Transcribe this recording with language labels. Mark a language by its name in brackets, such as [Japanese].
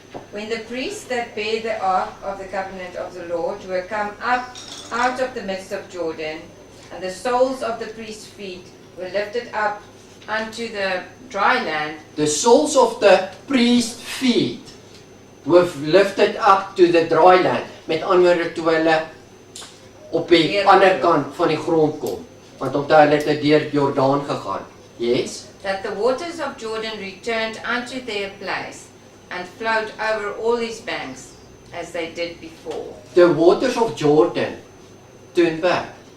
[English] when the priests that bear the ark of the covenant of the Lord were come up out of the midst of Jordan, and the soles of the priests' feet were lifted up unto the dry land, the soles of the priest's feet were lifted up to the dry land. [Afrikaans] Met ander woorde, toe hulle op die ander kant van die grond kom. Want onthou hulle het deur Jordaan gegaan. Yes? [English] that the waters of Jordan returned unto their place, and flowed over all his banks, as they did before. The waters of Jordan turn back.